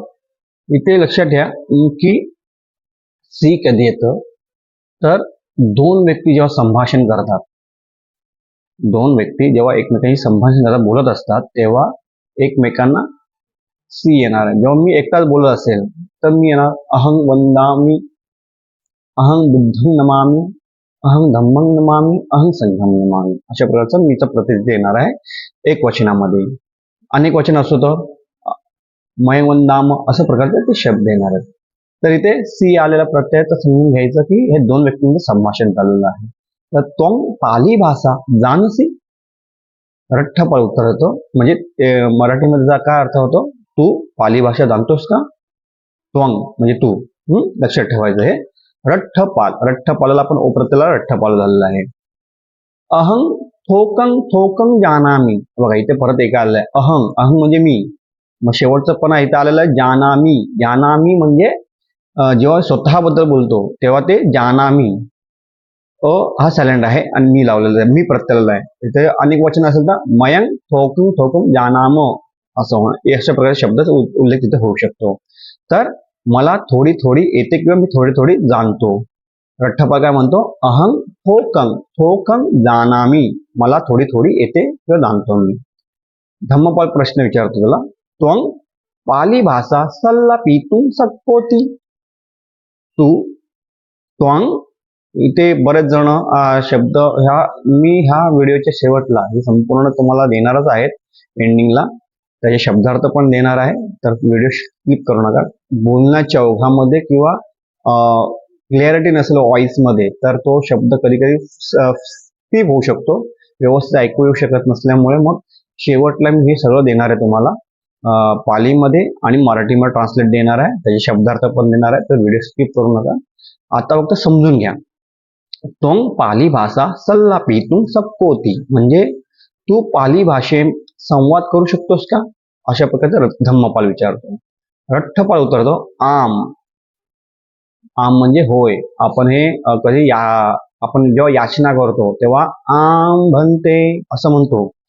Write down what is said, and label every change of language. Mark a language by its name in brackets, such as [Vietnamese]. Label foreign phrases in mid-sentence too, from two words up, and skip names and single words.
[Marathi] इथे लक्षात ठेवा की सी कधी येतं तर दोन व्यक्ती जेव्हा संभाषण करतात, दोन व्यक्ती जेव्हा एकमेकांशी संभाषण करतात, बोलत असतात, तेव्हा एकमेकांना सी येणार आहे. जेव्हा मी एकटाच बोलत असेल तर मी येणार [Pali] अहं वंदामी, अहं बुद्धं नमामि, अहं धम्मं नमामि, अहं संघं नमामि. [Marathi] अशा प्रकारचं मीचं प्रतिनिधी येणार आहे एक वचनामध्ये. अनेक वचन असतो तर [Pali] मय वंदाम [Marathi] असं प्रकारचे ते शब्द येणार आहेत. तर इथे सी आलेला प्रत्यय तर समजून घ्यायचं की हे दोन व्यक्तींचं संभाषण चाललेलं आहे. [Pali] तर त्वं पाली भाषा जानसी, [Marathi] रठ्ठपाल उत्तर होतो. म्हणजे मराठीमध्ये काय अर्थ होतो, तू पाली भाषा जाणतोस का. त्वंग म्हणजे तू. लक्षात ठेवायचं हे. रठ्ठपाल, रठ्ठपालाला आपण ओ प्रत्ययाला रठ्ठपाल झालेला आहे. [Pali] अहं थोकं थोकं जानामी. [Marathi] बघा इथे परत एक आलेलं आहे अहं. अहं म्हणजे मी. मग शेवटचं पण इथे आलेलं आहे जानामी. जानामी म्हणजे जेव्हा स्वतःबद्दल बोलतो तेव्हा ते जानामी. हा सायलेंट आहे आणि मी लावलेला आहे, मी प्रत्ययाला आहे. इथे अनेक वचन असेल तर [Pali] मयं थोकं थोकं जानाम [Marathi] असं अशा प्रकारे शब्दाचा उल्लेख तिथे होऊ शकतो. तर मला थोडी थोडी येते किंवा मी थोडी थोडी जाणतो. रठ्ठपाल काय म्हणतो, [Pali] अहं थोकं थोकं जानामी, [Marathi] मला थोडी थोडी येते किंवा जाणतो मी. धम्मपाल प्रश्न विचारतो तुला, [Pali] त्वं पाली भाषा सल्लापितुं शक्नोति. [Marathi] तू त्वं इथे बरेच जण शब्द ह्या व्हिडिओच्या शेवटला हे संपूर्ण तुम्हाला देणारच आहेत एंडिंगला. त्याचे शब्दार्थ पण देणार आहे. तर [English] video skip [Marathi] करू नका. बोलण्याच्या ओघामध्ये किंवा क्लिअरिटी नसेल व्हॉइसमध्ये तर तो शब्द कधी कधी स्किप होऊ शकतो, व्यवस्थित ऐकू येऊ शकत नसल्यामुळे. मग शेवटला मी हे सगळं देणार आहे तुम्हाला पालीमध्ये आणि मराठीमध्ये ट्रान्सलेट देणार आहे, त्याचे शब्दार्थ पण देणार आहे. तर [English] video skip [Marathi] करू नका. आता फक्त समजून घ्या. [Pali] त्वं पाली भाषा सल्लापितुं शक्नोति [Marathi] म्हणजे तू पाली भाषेत संवाद करू शकतोस का, अशा प्रकारचा धम्मपाल विचारतो. रठ्ठपाल उत्तरतो आम. आम म्हणजे होय. आपण हे कधी आपण जेव्हा याचना करतो तेव्हा [Pali] आम भंते [Marathi] असं म्हणतो.